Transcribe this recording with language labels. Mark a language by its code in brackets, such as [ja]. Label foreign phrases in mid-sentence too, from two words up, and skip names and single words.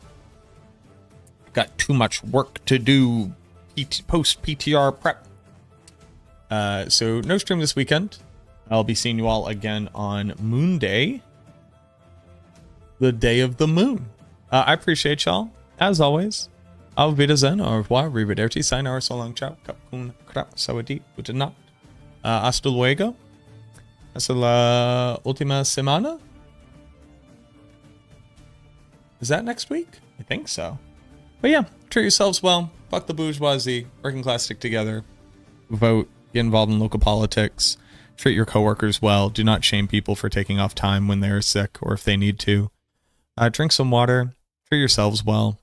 [en] Got too much work to do post PTR prep. So no stream this weekend. I'll be seeing you all again on Moon Day. The day of the moon. I appreciate y'all. As always. [de] Auf Wiedersehen, [fr] au revoir, [en] arrivederci, sayonara, so long, ciao, [th] kapun, krap, sawadee, [de] gute Nacht, [es] hasta luego, hasta la última semana? [en] Is that next week? I think so. But yeah, treat yourselves well, fuck the bourgeoisie, working class stick together, vote, get involved in local politics, treat your coworkers well, do not shame people for taking off time when they're sick or if they need to, drink some water, treat yourselves well.